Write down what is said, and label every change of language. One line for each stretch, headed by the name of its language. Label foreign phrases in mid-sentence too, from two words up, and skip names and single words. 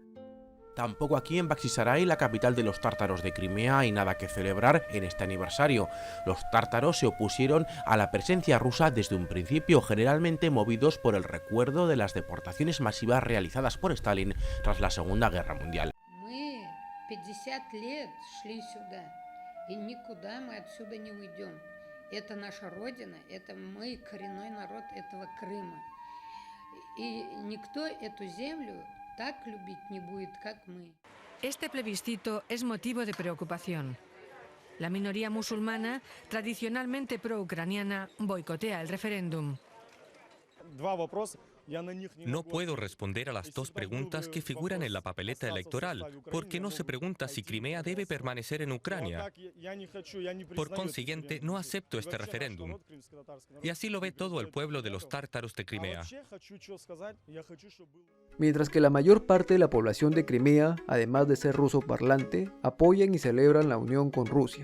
Spanish: Tampoco aquí en Bakhchisarai, la capital de los tártaros de Crimea, hay nada que celebrar en este aniversario. Los tártaros se opusieron a la presencia rusa desde un principio, generalmente movidos por el recuerdo de las deportaciones masivas realizadas por Stalin tras la Segunda Guerra Mundial.
Russian: Мы 50 лет шли сюда, и никуда мы отсюда не уйдем. Это наша родина, это мы, коренной народ этого Крыма. И никто эту землю так любить не будет, как мы.
Spanish: Este plebiscito es motivo de preocupación. La minoría musulmana, tradicionalmente pro-ucraniana, boicotea el referéndum.
Russian: Два вопроса.
Spanish: No puedo responder a las dos preguntas que figuran en la papeleta electoral, porque no se pregunta si Crimea debe permanecer en Ucrania. Por consiguiente, no acepto este referéndum. Y así lo ve todo el pueblo de los tártaros de Crimea. Mientras que la mayor parte de la población de Crimea, además de ser ruso parlante, apoyan y celebran la unión con Rusia.